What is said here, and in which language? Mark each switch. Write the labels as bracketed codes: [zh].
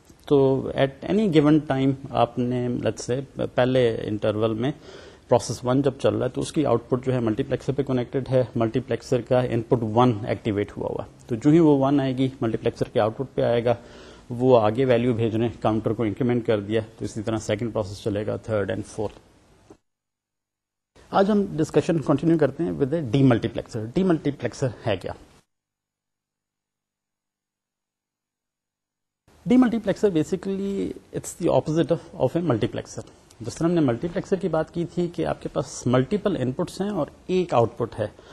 [ur] تو at any given time آپ نے لیٹس سے پہلے انٹرول میں پروسیس 1 جب چل رہا ہے تو اس کی آؤٹ پٹ جو ہے ملٹی پلیکسر پہ کنیکٹڈ ہے. ملٹی پلیکسر کا انپٹ 1 ایکٹیویٹ ہوا ہے, تو جو ہی وہ 1 آئے گی ملٹی پلیکسر کے آؤٹ پٹ پہ آئے گا, وہ آگے ویلیو بھیجنے کاؤنٹر کو انکریمنٹ کر دیا. تو اسی طرح سیکنڈ پروسیس چلے گا, تھرڈ اینڈ فورتھ. آج ہم ڈسکشن کنٹینیو کرتے ہیں [en] With a demultiplexer. [ur] D multi پلیکسر ہے کیا؟ [en] Demultiplexer basically it's the opposite of a multiplexer. [ur] جس طرح ہم نے ملٹی پلیکسر کی بات کی تھی کہ آپ کے پاس ملٹیپل انپٹس ہیں اور ایک آؤٹ پٹ ہے.